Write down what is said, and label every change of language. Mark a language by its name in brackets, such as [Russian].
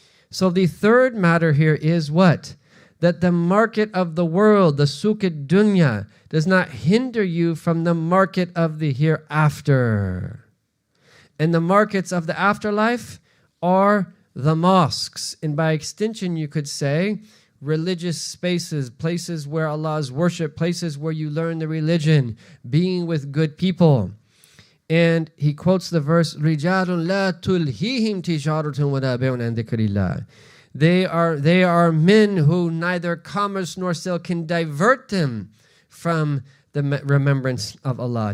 [English] So the third matter here is what? That the market of the world, the suq ad-dunya, does not hinder you from the market of the hereafter. And the markets of the afterlife are the mosques. And by extension, you could say religious spaces, places where Allah is worshipped, places where you learn the religion, being with good people. And he quotes the verse, [Arabic] رِجَالٌ لَا تُلْهِيهِمْ تِجَارَةٌ وَلَا بَيْعٌ عَنْ ذِكْرِ اللَّهِ. [English] They are men who neither commerce nor sale can divert them from the remembrance of Allah.